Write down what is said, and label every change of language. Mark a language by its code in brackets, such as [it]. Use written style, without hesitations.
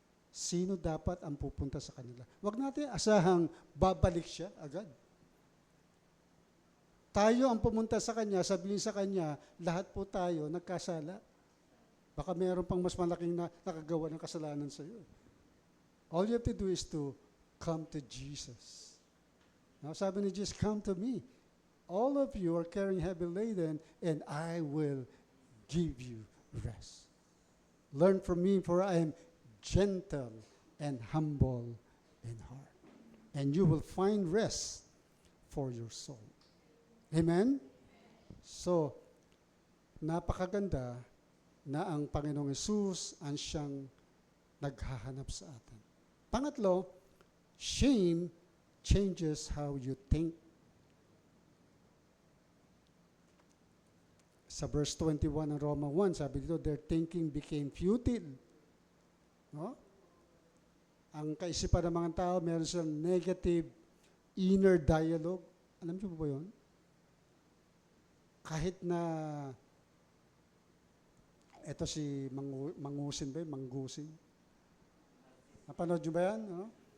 [tl] Sino dapat ang pupunta sa kanila? Huwag natin asahang babalik siya agad. Tayo ang pumunta sa kanya, sabihin sa kanya, lahat po tayo nagkasala. Baka meron pang mas malaking nakagawa ng kasalanan sa iyo. [en] All you have to do is to come to Jesus. Now, [tl] sabi ni Jesus, [en] come to me. All of you are carrying heavy laden, and I will give you rest. Learn from me, for I am gentle and humble in heart. And you will find rest for your soul. Amen? [tl] So, napakaganda na ang Panginoong Hesus ang siyang naghahanap sa atin. [en] Pangatlo, shame changes how you think. Sa verse 21 ng Roma 1, [tl] sabi dito, [en] their thinking became futile. [tl] No? Ang kaisipan ng mga tao, meron silang negative inner dialogue. Alam niyo po ba yun? Kahit na, eto si Mangusin ba yun? Manggusin. Napanood niyo ba yan? No?